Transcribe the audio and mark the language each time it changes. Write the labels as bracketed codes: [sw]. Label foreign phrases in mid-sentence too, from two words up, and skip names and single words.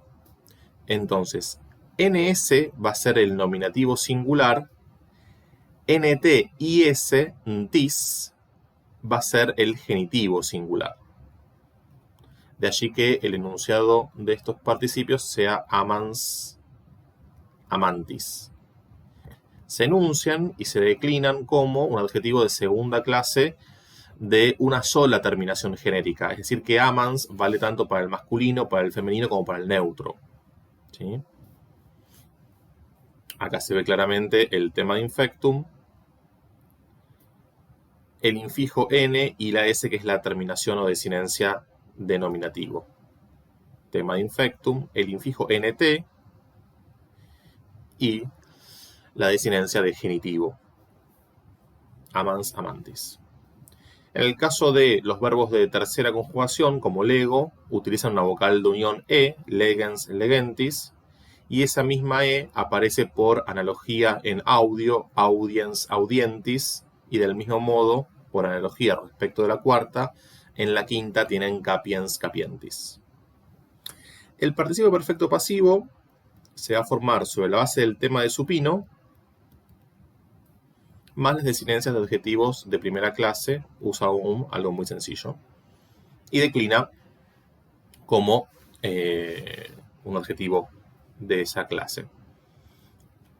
[es] Entonces, ns va a ser el nominativo singular, nt y s, ntis, va a ser el genitivo singular. De allí que el enunciado de estos participios sea [la] amans, amantis. [es] Se enuncian y se declinan como un adjetivo de segunda clase de una sola terminación genérica. Es decir, que amans vale tanto para el masculino, para el femenino, como para el neutro. ¿Sí? Acá se ve claramente el tema de infectum, el infijo n y la s, que es la terminación o desinencia de nominativo. Tema de infectum, el infijo nt y la desinencia de genitivo. [la] Amans, amantis. [es] En el caso de los verbos de tercera conjugación, como lego, utilizan una vocal de unión e, [la] legens, legentis, [es] y esa misma e aparece por analogía en audio, [la] audiens, audientis, [es] y del mismo modo, por analogía respecto de la cuarta, en la quinta tienen [la] capiens, capientis. [es] El participio perfecto pasivo se va a formar sobre la base del tema de supino, más las desinencias de adjetivos de primera clase, usa algo muy sencillo, y declina como un adjetivo de esa clase.